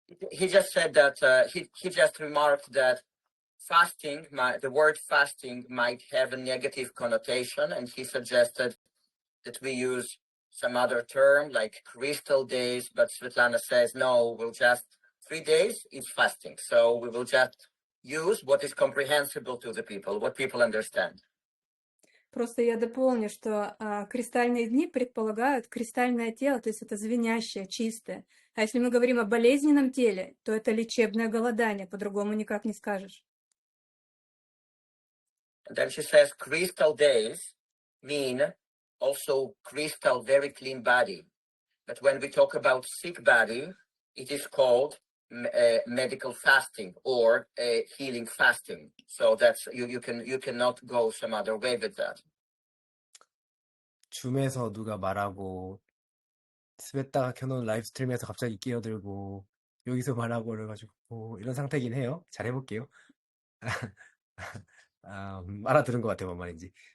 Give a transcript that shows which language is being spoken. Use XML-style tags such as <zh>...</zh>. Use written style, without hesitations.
<en>He just said that he just remarked that fasting, the word fasting might have a negative connotation, and he suggested that we use some other term like crystal days, but Svetlana says, no, we'll just 3 days is fasting. So we will just use what is comprehensible to the people, what people understand.</en> <ru>Просто я дополню, что кристальные дни предполагают кристальное тело, то есть это звенящее, чистое. А если мы говорим о болезненном теле, то это лечебное голодание, по-другому никак не скажешь.</ru> <en>And then she says crystal days mean also crystal, very clean body. But when we talk about sick body, it is called medical fasting or healing fasting. So that's you cannot go some other way with that.</en> <ko>줌에서 누가 말하고 스베타가 켜놓은 라이브 스트림에서 갑자기 끼어들고 여기서 말하고 그래가지고 이런 상태긴 해요. 잘 해볼게요. 알아들은 것 같아요, 뭔 말인지.</ko>